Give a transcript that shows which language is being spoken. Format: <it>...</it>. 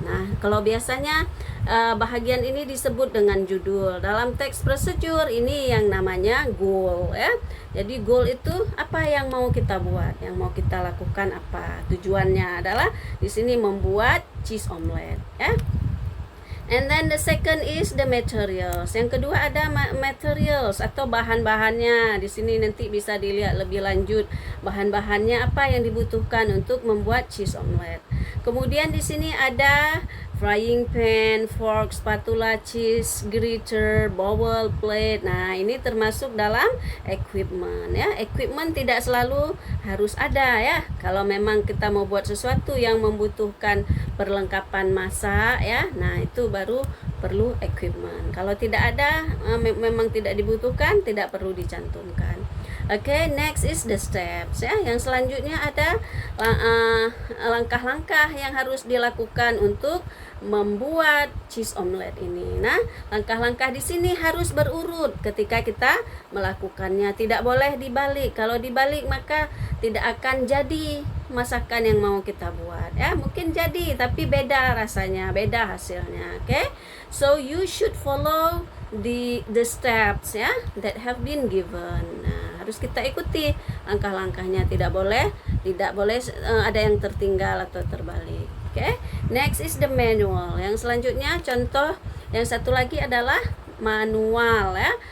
<id>Nah, kalau biasanya bahagian ini disebut dengan judul. Dalam teks prosedur ini yang namanya goal ya. Jadi goal itu apa yang mau kita buat, yang mau kita lakukan apa. Tujuannya adalah di sini membuat cheese omelette ya.</id> <en>And then the second is the materials.</en> <id>Yang kedua ada materials atau bahan-bahannya. Di sini nanti bisa dilihat lebih lanjut bahan-bahannya apa yang dibutuhkan untuk membuat cheese omelette. Kemudian di sini ada frying pan, fork, spatula, cheese grater, bowl, plate. Nah, ini termasuk dalam equipment ya. Equipment tidak selalu harus ada ya. Kalau memang kita mau buat sesuatu yang membutuhkan perlengkapan masak ya, nah itu baru perlu equipment. Kalau tidak ada, memang tidak dibutuhkan, tidak perlu dicantumkan. Oke,</id> <en>next is the steps</en> <id>ya. Yang selanjutnya ada langkah-langkah yang harus dilakukan untuk membuat cheese omelette ini. Nah, langkah-langkah di sini harus berurut ketika kita melakukannya. Tidak boleh dibalik. Kalau dibalik maka tidak akan jadi masakan yang mau kita buat ya. Mungkin jadi tapi beda rasanya, beda hasilnya. Oke.</id> <en>So you should follow the steps ya that have been given.</en> <id>Nah, harus kita ikuti langkah-langkahnya. Tidak boleh ada yang tertinggal atau terbalik. Oke.</id> <en>Next is the manual.</en> <id>Yang selanjutnya contoh yang satu lagi adalah manual ya.</id>